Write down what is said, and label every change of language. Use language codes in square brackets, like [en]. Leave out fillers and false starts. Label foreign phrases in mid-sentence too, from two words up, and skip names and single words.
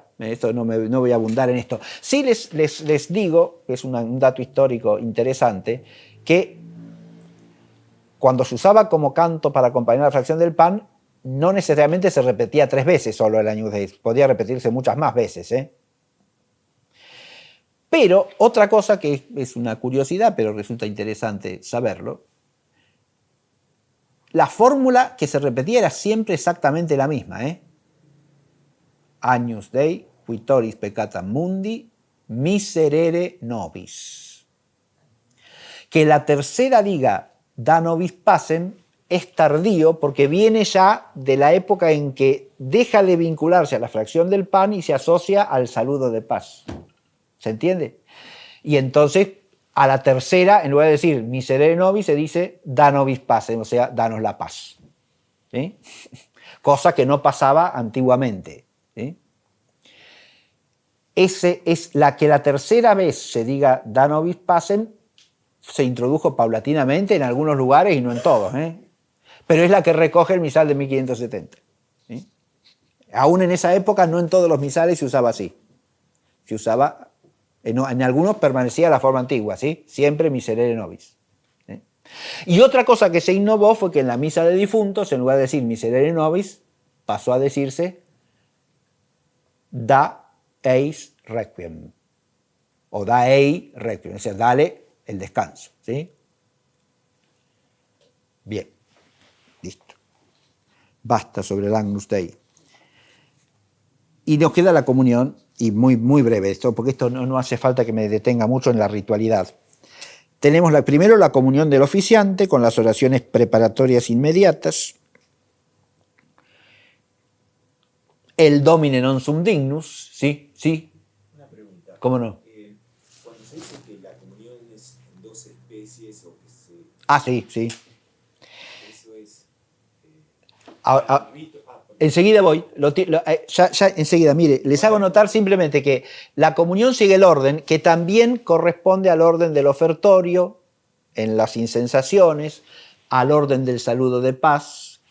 [es] Esto no voy a abundar en esto. Sí les digo, que es un dato histórico interesante, que cuando se usaba como canto para acompañar la fracción del pan, no necesariamente se repetía 3 veces solo el Agnus Dei, podía repetirse muchas más veces, ¿eh? Pero otra cosa que es una curiosidad, pero resulta interesante saberlo, la fórmula que se repetía era siempre exactamente la misma, ¿eh? [la] Agnus Dei, quitoris peccata mundi, miserere nobis. [es] Que la tercera diga [la] da nobis pacem [es] es tardío porque viene ya de la época en que deja de vincularse a la fracción del pan y se asocia al saludo de paz. ¿Se entiende? Y entonces a la tercera, en lugar de decir [la] miserere nobis, [es] se dice [la] da nobis pacem, [es] o sea, danos la paz. ¿Sí? Cosa que no pasaba antiguamente. ¿Sí? Ese es la que la tercera vez se diga [la] da nobis pacem, [es] se introdujo paulatinamente en algunos lugares y no en todos, ¿eh? Pero es la que recoge el misal de 1570. ¿Sí? Aún en esa época no en todos los misales se usaba así. Se usaba, en algunos permanecía la forma antigua, ¿sí? [la] Siempre miserere nobis. [es] ¿Sí? Y otra cosa que se innovó fue que en la misa de difuntos, en lugar de decir [la] miserere nobis, [es] pasó a decirse [la] da eis requiem, o da ei requiem, [es] es decir, dale el descanso, ¿sí? Bien, listo. Basta sobre el Agnus Dei. Y nos queda la comunión, y muy, muy breve esto, porque esto no hace falta que me detenga mucho en la ritualidad. Tenemos primero la comunión del oficiante con las oraciones preparatorias inmediatas, el [la] Domine non sum dignus, [es] ¿sí? ¿Sí? Una pregunta. ¿Cómo no? Cuando se dice que la comunión es en 2 especies o que se... Ah, sí, sí. Eso es... Enseguida voy, ya enseguida, mire, les hago notar simplemente que la comunión sigue el orden, que también corresponde al orden del ofertorio, en las incensaciones, al orden del saludo de paz.